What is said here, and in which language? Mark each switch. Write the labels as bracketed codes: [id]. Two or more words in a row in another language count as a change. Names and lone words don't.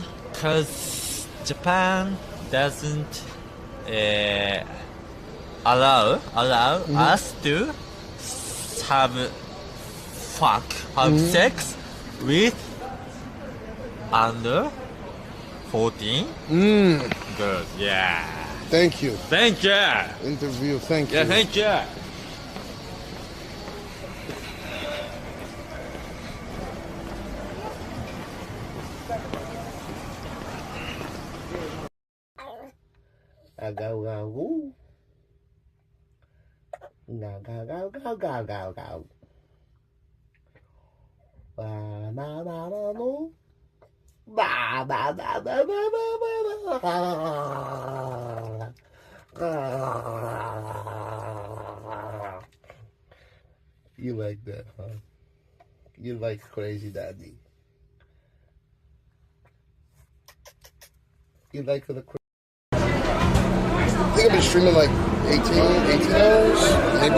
[en] Because Japan doesn't allow us to have sex with under 14. Good. Yeah. Thank you. Thank you. Interview. Thank you. Yeah. Thank you. Go go woo. Go go go go go go go. Ba ba ba ba boo. Ba ba ba ba ba ba ba. You like that, huh? You like Crazy Daddy. You like the I think I've been streaming like 18 hours, maybe.